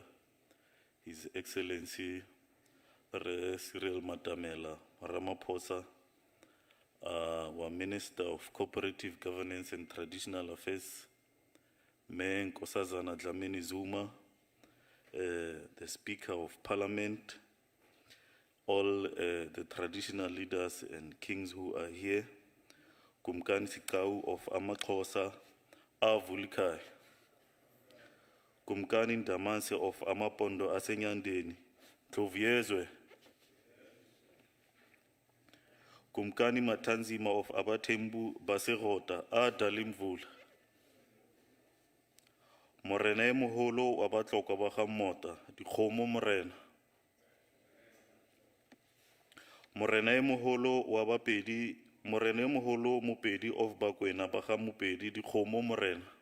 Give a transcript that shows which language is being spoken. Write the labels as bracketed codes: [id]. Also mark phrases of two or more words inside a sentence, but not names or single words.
[en] His Excellency Cyril Matamela Ramaphosa, our Minister of Cooperative Governance and Traditional Affairs, Mayor Nkosazana Dlamini Zuma, the Speaker of Parliament, all the traditional leaders and kings who are here, Kumkani Sikau of Amaxhosa, Avulikai, Kumkani Ndamanse of Amapondo Asenyandeni, Tloviezwe, Kumkani Matanzima of Abatembu Baserota, Adalimvula, [st] Morena e moholo wa batlokwa ba ga Mota, Dikgomo Morena. Morena e moholo wa Bapedi, Morena e moholo Mopedi of Bakwena ba ga Mopedi, Dikgomo Morena.